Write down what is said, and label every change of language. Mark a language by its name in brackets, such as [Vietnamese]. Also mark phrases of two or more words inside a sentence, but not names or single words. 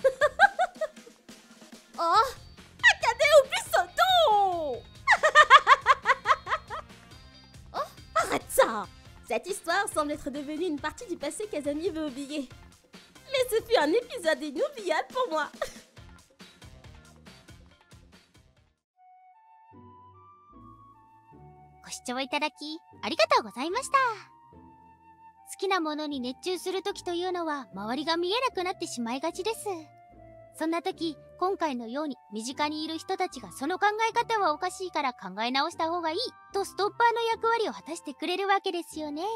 [French] Oh, Akane ou Busoto. Oh, arrête ça. Cette histoire semble être devenue une partie du passé qu'Azami veut oublier. Mais ce fut un épisode inoubliable pour moi. [Japanese] ご視聴いただきありがとうございました。好きなものに熱中する時というのは周りが見えなくなってしまいがちです。そんな時、今回のように身近にいる人たちがその考え方はおかしいから考え直した方がいいとストッパーの役割を果たしてくれるわけですよね。